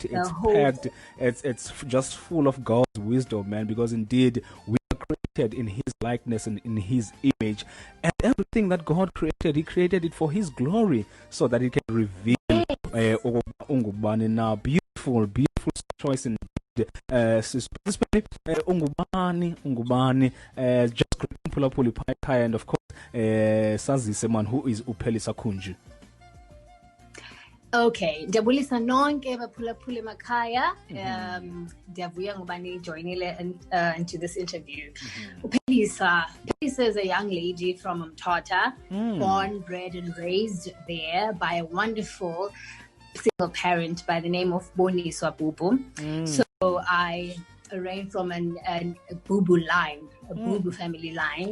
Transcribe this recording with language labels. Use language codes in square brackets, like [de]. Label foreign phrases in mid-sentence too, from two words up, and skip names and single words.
[en] It's just full of God's wisdom, man, because indeed we are created in his likeness and in his image, and everything that God created, he created it for his glory, so that he can reveal ungubani now. Beautiful choice in ungubani just [xh] phulaphula iphaya, [en] and of course sazise man, who is uPelisa Kunju. [xh] Okay, ndiyabulisa nonke baphulaphula emakhaya. Ndiyavuya ngoba nijoinile [en] into this interview. Pelisa is a young lady from Mthatha, born, bred and raised there by a wonderful single parent by the name of Boni Swabubu. So I reign from a Bubu line, a Bubu family line,